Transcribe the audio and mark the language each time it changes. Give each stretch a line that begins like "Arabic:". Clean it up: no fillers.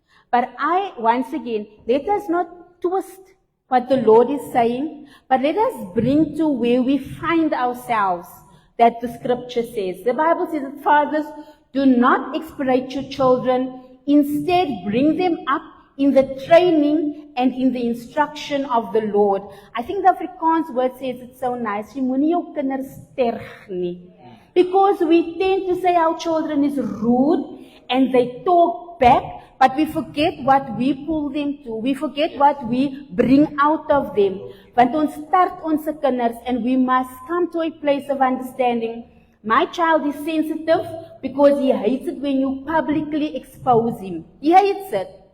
English: But once again, let us not twist what the Lord is saying, but let us bring to where we find ourselves that the scripture says. The Bible says that fathers, do not exasperate your children, instead bring them up in the training and in the instruction of the Lord. I think the Afrikaans word says it so nice.
Afrikaans: Jy moenie jou kinders terg nie.
English: Because we tend to say our children is rude and they talk back, but we forget what we pull them to. We forget what we bring out of them.
Afrikaans: Want ons start ons kinders,
English: and we must come to a place of understanding. My child is sensitive because he hates it when you publicly expose him. He hates it.